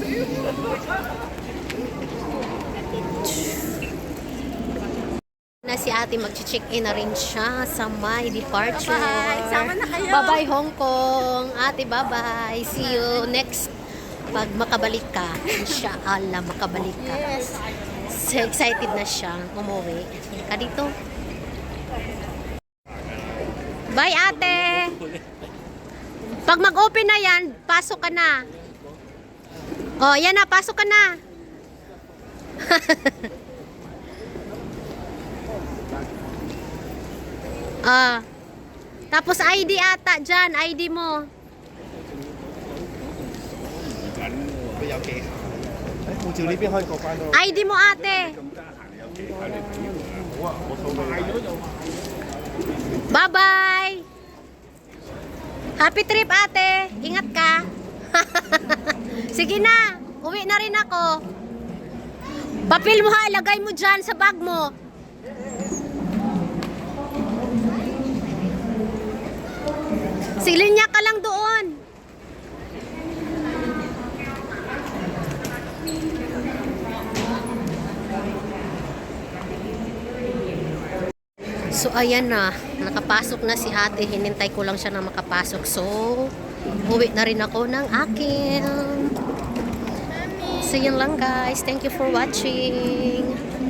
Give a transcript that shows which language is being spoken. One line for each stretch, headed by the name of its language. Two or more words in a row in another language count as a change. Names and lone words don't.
Filipino: Na si ate, mag-check-in na rin siya sa my departure. Bye-bye. Sama na kayo. Bye-bye Hong Kong. Ate, bye-bye.
English: See you next
Filipino: pag makabalik ka. Inshallah, makabalik ka. Yes.
English: So excited
Filipino: na siya umuwi. Ka dito. Bye ate. Pag mag-open na yan, pasok ka na. Oh, yan na, pasok ka na. Tapos ID ata dyan, ID mo.
Cantonese: 都有技巧。誒，護照呢邊可以過關到。
Filipino: ID mo ate.
Cantonese: 好啊，我掃你。
Filipino: Bye-bye.
English: Happy trip
Filipino: ate. Ingat ka. Sige na, uwi na rin ako. Papel mo ha, lagay mo dyan sa bag mo. Silinya ka lang doon. So ayan na, nakapasok na si ate, hinintay ko lang siya na makapasok. So, uwi na rin ako ng akin. So yun lang guys,
English: thank you for watching.